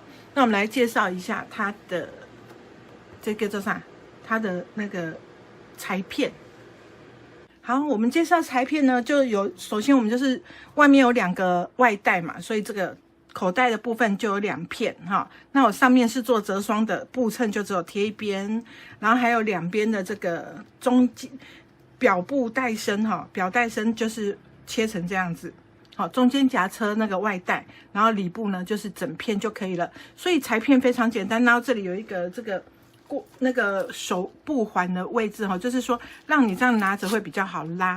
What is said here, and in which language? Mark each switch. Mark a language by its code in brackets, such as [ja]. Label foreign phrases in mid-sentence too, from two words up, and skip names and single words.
[zh] 那我們來介紹一下它的這個叫啥？它的那個裁片。好，我們介紹裁片呢，就有首先我們就是外面有2個外带嘛，所以這個口袋的部分就有2片哈。那我上面是做折雙的，布襯就只有貼一邊，然後還有2邊的這個中間表布帶身哈，表帶身就是切成這樣子。好，中間夾車那個外帶，然後裡部呢就是整片就可以了。所以裁片非常簡單。然後這裡有一個這個那個手部環的位置哈，就是說讓你這樣拿着會比較好拉。